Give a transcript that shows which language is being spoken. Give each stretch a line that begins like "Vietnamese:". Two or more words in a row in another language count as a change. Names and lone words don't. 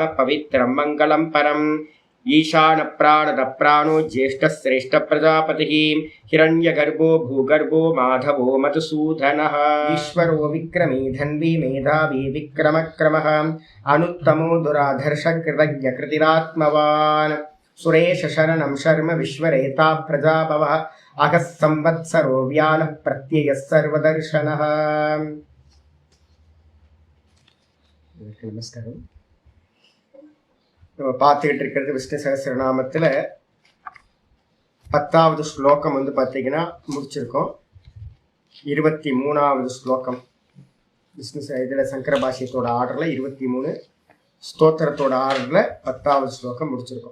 Sanskrit: पवित्रं मंगलं परम् ईशान प्राणद प्राणो ज्येष्ठ श्रेष्ठ प्रजापतिः हिरण्यगर्भो भूगर्भो माधवो मधुसूदनः ईश्वरो विक्रमी धन्वी मेधावी विक्रमक्रमः अनुत्तमो दुराधर्ष कृतज्ञ कृतिरात्मवान् सुरेश शरणं शर्म विश्वरेता प्रजाभवः अगः संवत्सरो व्यालः प्रत्ययः सर्वदर्शनः।
Tamil: நமஸ்காரம். நம்ம பார்த்துக்கிட்டு இருக்கிறது விஷ்ணு சகஸ்ரநாமத்தில் 10வது ஸ்லோகம் வந்து பார்த்தீங்கன்னா முடிச்சிருக்கோம். 23வது ஸ்லோகம் விஷ்ணு இதில் சங்கர பாஷ்யத்தோட ஆர்டரில் 23, ஸ்தோத்திரத்தோட ஆர்டரில் 10வது ஸ்லோகம் முடிச்சிருக்கோம்.